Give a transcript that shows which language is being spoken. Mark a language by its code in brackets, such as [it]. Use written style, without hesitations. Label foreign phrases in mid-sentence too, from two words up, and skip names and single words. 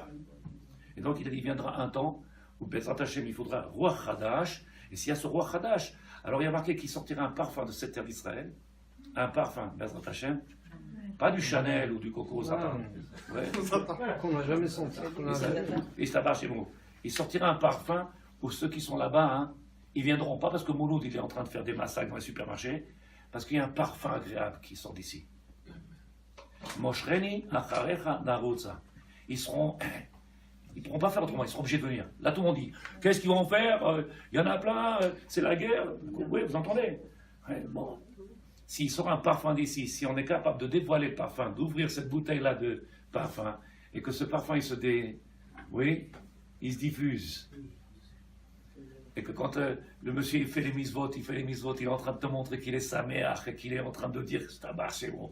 [fr] Et donc il a dit, il viendra un temps où [he] בעזרת השם, [fr] il faudra roi Hadash, et s'il y a ce roi Hadash, alors il y a marqué qu'il sortira un parfum de cette terre d'Israël, un parfum, [he] בעזרת השם, [fr] pas du Chanel ou du Coco Satan. Ouais. Qu'on n'a jamais senti. Et ça va chez moi. Il sortira un parfum pour ceux qui sont là-bas. Hein, ils viendront pas parce que Mouloud il est en train de faire des massacres dans les supermarchés, parce qu'il y a un parfum agréable qui sort d'ici. [he] משכני אחריך נרוצה. [fr] Ils pourront pas faire autrement, ils seront obligés de venir. Là tout le monde dit, qu'est-ce qu'ils vont faire? Il y en a plein, c'est la guerre. Oui, vous entendez? Ouais, bon. S'il sort un parfum d'ici, si on est capable de dévoiler le parfum, d'ouvrir cette bouteille-là de parfum, et que ce parfum, il se diffuse, et que quand le monsieur il fait les mitzvot, il est en train de te montrer qu'il est saméach, et qu'il est en train de dire, je t'abarre, c'est beau.